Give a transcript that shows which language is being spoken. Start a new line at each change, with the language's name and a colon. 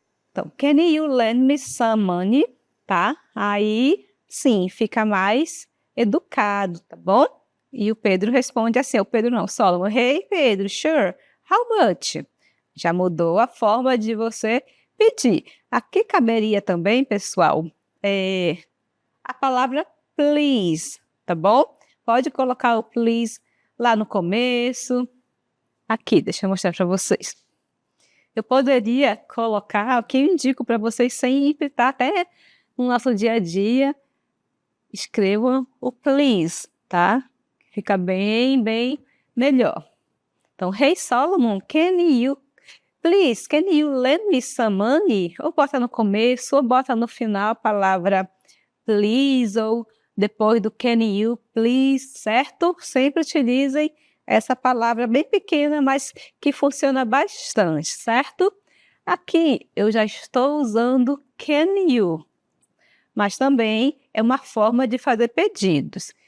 English: Então, can you lend me some money?
Portuguese: Tá? Aí, sim, fica mais educado, tá bom? E o Pedro responde assim, o Pedro não, Solomon:
English: Hey Pedro, sure, how much?
Portuguese: Já mudou a forma de você pedir. Aqui caberia também, pessoal, a palavra please, tá bom? Pode colocar o please lá no começo. Aqui, deixa eu mostrar para vocês. Eu poderia colocar, aqui eu indico para vocês sempre, tá? Até no nosso dia a dia, escrevam o please, tá? Fica bem melhor.
English: Então, Hey Solomon, can you lend me some money?
Portuguese: Ou bota no começo, ou bota no final a palavra please, ou depois do can you, please, certo? Sempre utilizem essa palavra bem pequena, mas que funciona bastante, certo? Aqui eu já estou usando can you, mas também é uma forma de fazer pedidos.